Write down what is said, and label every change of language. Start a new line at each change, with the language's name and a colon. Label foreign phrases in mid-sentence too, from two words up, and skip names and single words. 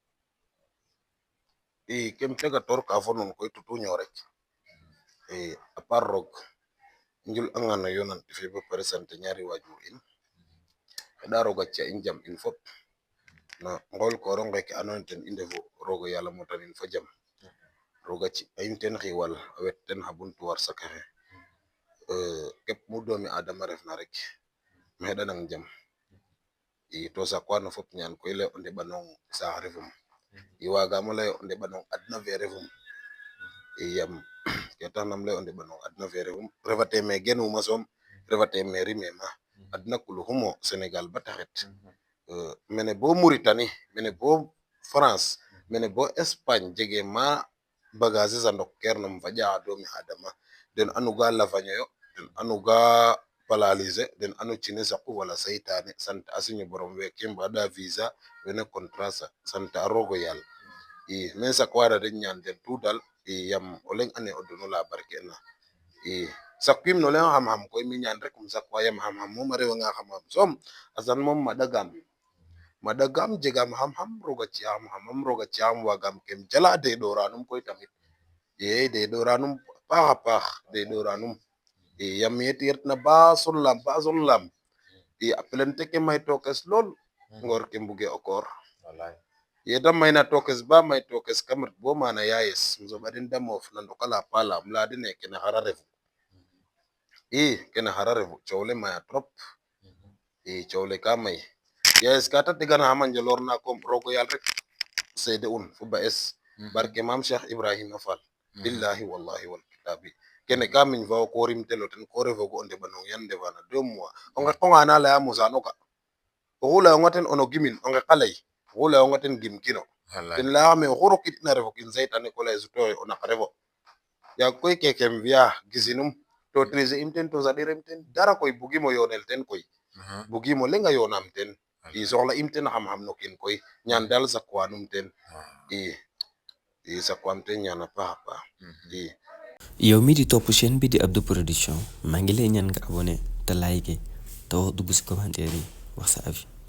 Serer: i kem tegator ka fo nuun koy tutuño rek i a part roog njul anga no yonant fe bo pare sant ñaari waajur in xeɗa roog a ci'a in jam in fop no ngool kooro ngeke andoona yee ten i ndefu roog o yàlla motanin fo jam roog a ci'a in ten xiiwal a wet ten xa buntu warsak axe képp mu doomi adama refna rek um xeɗanang jam i to sakwa no fop ñaan koy lay o ndeɓanong saax refum i waagamo lay o ndeɓanong adna fe refum i yam ke taxna um lay o ndeɓanong adna fe refum refate me genuma soom refate me rimema adna kuluxumo Sénégal bata xet mene bo Mauritanie mene bo France mene bo Espagne jege ma bagage es a ndok keer nam faƴa xa doomi adama den anu ga lafañoyo den anu ga paralysé den anu cine saqu wala saytane sant a suñu borom weke mbaɗa visa wene contrat sant a rogo yàlla mais saqwara den ñaan den tout dal yam o leŋ ane o dono la barkena saqwim no leŋ xam-xam koy mi ñaan rek um saqwa yam xam-xam moom a refa nga xam-xam soom asan moom maɗa gam jegam xam-xam roga ci'axam xam-xam roga ci'axam wagam kem jala de ɗoranum koy tamit de ɗoranum paxa paax de ɗoranum yam yeti retna ba sol lam a plente ke may tokes lool ngor ke mbuge o koor yete mayna tokes ba may tokes kam ret bo mana yayes um soɓa den de moof na ndokala palam leya dene kene xara refu kene xara refu coow le maya trop coow le ka may yayes ka te teganaxama njolor na kom rogo yaal rek seede un fo ba es barke mam Cheikh Ibrahima Fall
Arabic: بالله والله والكتاب
Serer: kene ka miñ fa ko rim telo ten ko refogu o ndeɓanong yan ndefana 2 mois o nqeqonga na leya mosano ga oxu leyonga ten ono gimin o ngeqa ley oxu leyonga ten gim kino ten leyaxame oxu rokid'ina refo kin seytane ko leye sutoxe o naq refo yaag koy kekem fi'a gisinum to triser im ten to saɗirim ten dara koy bugimo yonel ten koy bugimo leŋa yonam ten soxla im ten xam-xam no kiin koy ñaan dal saqwanum ten saqwam ten ñaan a paax a paax
Wolof: yow mi di topp chaîne bi di Abdou Production maa ngi lay ñaan nga abonné te like te wax dugg si commentaire yi wax sa avis